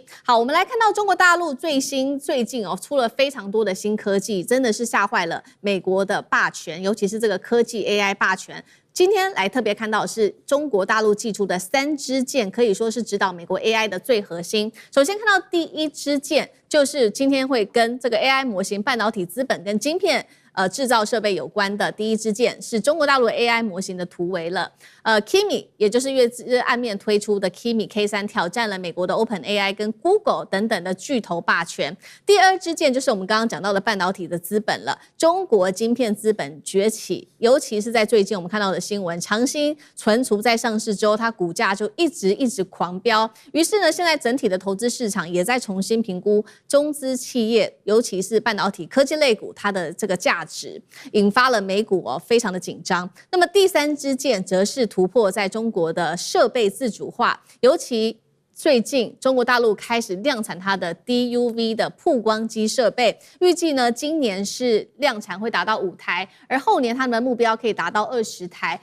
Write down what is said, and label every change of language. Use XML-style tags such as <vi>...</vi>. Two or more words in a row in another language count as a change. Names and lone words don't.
<zh>好，我們來看到中國大陸最近哦出了非常多的新科技，真的是嚇壞了美國的霸權，尤其是这個科技 AI 霸權。今天來特別看到的是中國大陸祭出的3支箭，可以說是指導美國 AI 的最核心。首先看到第一支箭，就是今天會跟這個 AI 模型、半導體資本跟晶片製造設備有關的第一支箭，是中國大陸 AI 模型的突圍了。Kimi 也就是月之暗面推出的 Kimi K3，挑戰了美國的 OpenAI 跟 Google 等等的巨頭霸權。第二支箭就是我們剛剛講到的半導體的資本了，中國晶片資本崛起，尤其是在最近我們看到的新聞，長興存儲在上市之後，它股價就一直狂飆。於是呢，現在整體的投資市場也在重新評估中資企業，尤其是半導體科技類股它的這個價值，引發了美股非常的緊張。那麼第3支箭則是突破在中國的設備自主化，尤其最近中國大陸開始量產它的 DUV 的曝光機設備，預計呢今年是量產會達到5台，而後年他們的目標可以達到20台。</zh>